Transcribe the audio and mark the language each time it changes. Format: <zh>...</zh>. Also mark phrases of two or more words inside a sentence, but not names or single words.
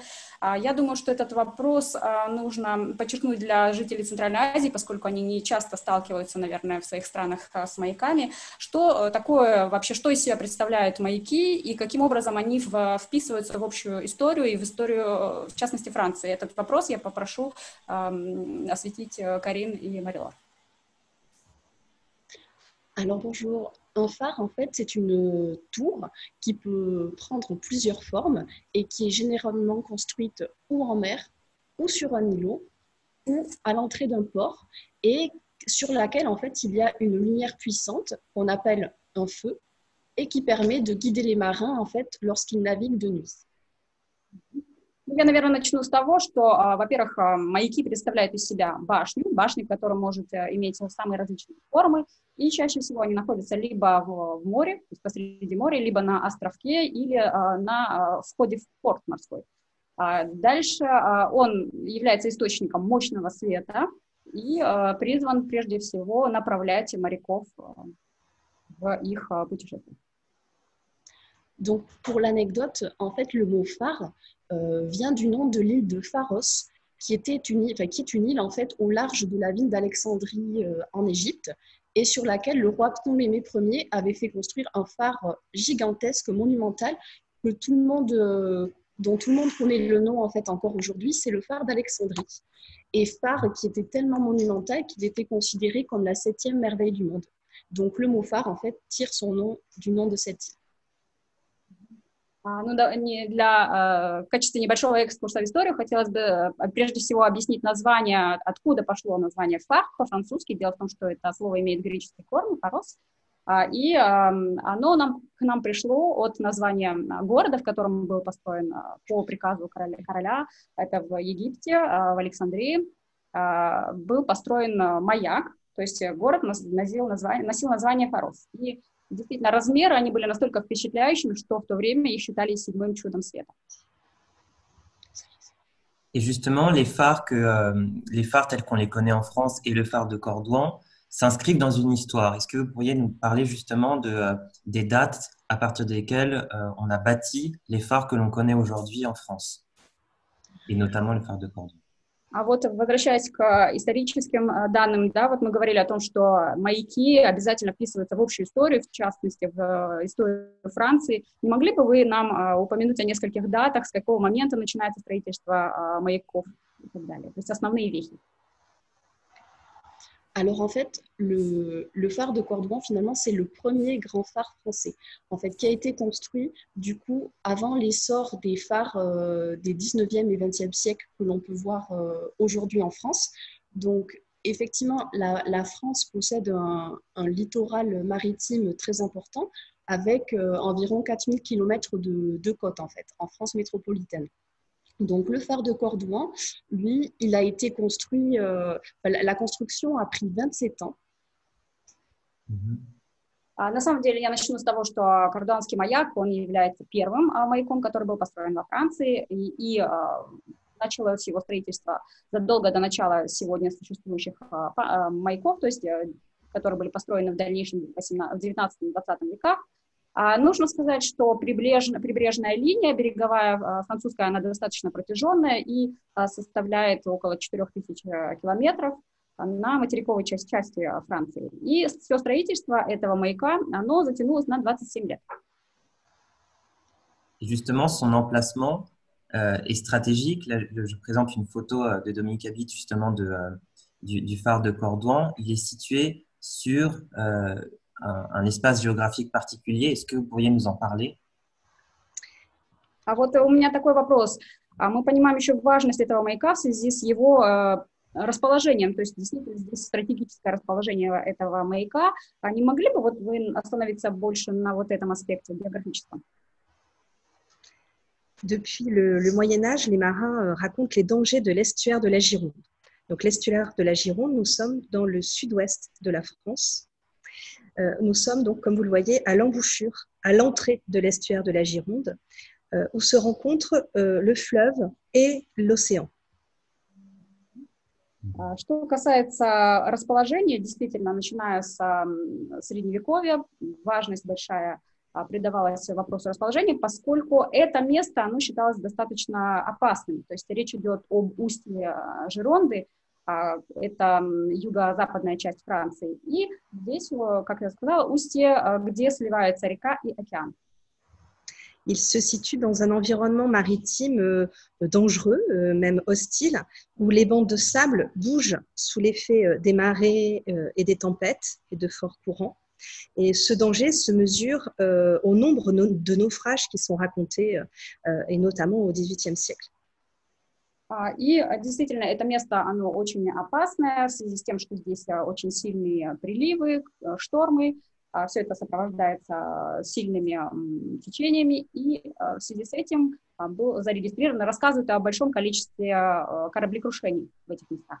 <ru>Я думаю, что этот вопрос нужно подчеркнуть для жителей Центральной Азии, поскольку они не часто сталкиваются, наверное, в своих странах с маяками. Что такое вообще, что из себя представляют маяки и каким образом они вписываются в общую историю и в историю, в частности, Франции? Этот вопрос я попрошу осветить Карин и Марилор.</ru> <fr>Alors bonjour, un phare en fait c'est une tour qui peut prendre plusieurs formes et qui est généralement construite ou en mer ou sur un îlot ou à l'entrée d'un port et sur laquelle en fait il y a une lumière puissante qu'on appelle un feu et qui permet de guider les marins en fait lorsqu'ils naviguent de nuit.</fr> <ru>Я, наверное, начну с того, что, во-первых, маяки представляют из себя башни, которая может иметь самые различные формы, и чаще всего они находятся либо в море, то есть посреди моря, либо на островке или на входе в порт морской. Дальше он является источником мощного света и призван прежде всего направлять моряков в их путешествиях.</ru> <fr>Donc, pour l'anecdote, en fait, le mot phare vient du nom de l'île de Pharos, qui est une île en fait au large de la ville d'Alexandrie en Égypte, et sur laquelle le roi Ptolémée Ier avait fait construire un phare gigantesque, monumental, que dont tout le monde connaît le nom en fait encore aujourd'hui, c'est le phare d'Alexandrie. Et phare qui était tellement monumental qu'il était considéré comme la 7e merveille du monde. Donc, le mot phare en fait tire son nom du nom de cette île.</fr> <ru>В качестве небольшого экскурса в историю хотелось бы прежде всего объяснить название, откуда пошло название фар по-французски. Дело в том, что это слово имеет греческий корень, фарос, и оно к нам пришло от названия города, в котором был построен по приказу короля, это в Египте, в Александрии, был построен маяк, то есть город носил название Фарос. И действительно, размеры, они были настолько впечатляющими, что в то время их считали седьмым чудом света.</ru> <fr>Et justement, les phares tels qu'on les connaît en France et le phare de Cordouan s'inscrivent dans une histoire. Est-ce que vous pourriez nous parler justement des dates à partir desquelles on a bâti les phares que l'on connaît aujourd'hui en France, et notamment le phare de Cordouan?</fr> <ru>А вот возвращаясь к историческим данным, да, вот мы говорили о том, что маяки обязательно вписываются в общую историю, в частности, в историю Франции. Не могли бы вы нам упомянуть о нескольких датах, с какого момента начинается строительство маяков и так далее, то есть основные вехи?</ru> <fr>Alors en fait, le phare de Cordouan, finalement, c'est le premier grand phare français, en fait, qui a été construit du coup avant l'essor des phares des 19e et 20e siècles que l'on peut voir aujourd'hui en France. Donc effectivement, la France possède un littoral maritime très important avec environ 4000 km de côte en fait, en France métropolitaine. Donc, le phare de Cordouan, lui, il a été construit, la construction a pris 27 ans.</fr> <ru>На самом деле, я начну с того, что Кордуанский маяк, он является первым маяком, который был построен во Франции, и началось его строительство задолго до начала сегодня существующих маяков, то есть, которые были построены в дальнейшем в 19-20 веках. Нужно сказать, что прибрежная линия береговая французская, она достаточно протяженная и составляет около 4000 километров на материковой части Франции. И все строительство этого маяка, оно затянулось на 27 лет.</ru> <fr>Et justement, son emplacement est stratégique. Là, je présente une photo de Dominique Habit, justement, du phare de Cordouan. Il est situé sur un espace géographique particulier. Est-ce que vous pourriez nous en parler?</fr> <ru>А вот у меня такой вопрос. Мы понимаем еще важность этого маяка в связи с его расположением, то есть действительно здесь стратегическое расположение этого маяка. Не могли бы вот вы остановиться больше на вот этом аспекте географическом?</ru> <fr>Depuis le Moyen Âge, les marins racontent les dangers de l'estuaire de la Gironde. Donc l'estuaire de la Gironde, nous sommes dans le sud-ouest de la France. Nous sommes donc, comme vous le voyez, à l'embouchure, à l'entrée de l'estuaire de la Gironde, où se rencontrent le fleuve et l'océan.</fr> <ru>Что касается расположения, действительно, начиная с Средневековья, важность большая придавалась вопросу расположения, поскольку это место, оно считалось достаточно опасным. То есть речь идет об устье Жеронды, это юго-западная часть Франции, и здесь, как я сказала, устье, где сливается река и океан.</ru> <fr>Il se situe dans un environnement maritime dangereux, même hostile, où les bancs de sable bougent sous l'effet des marées et des tempêtes et de forts courants. Et ce danger se mesure au nombre de naufrages qui sont racontés, et notamment au XVIIIe siècle.</fr> <ru>И действительно, это место, оно очень опасное в связи с тем, что здесь очень сильные приливы, штормы. Все это сопровождается сильными течениями, и в связи с этим было зарегистрировано, рассказывают о большом количестве кораблекрушений в этих местах.</ru>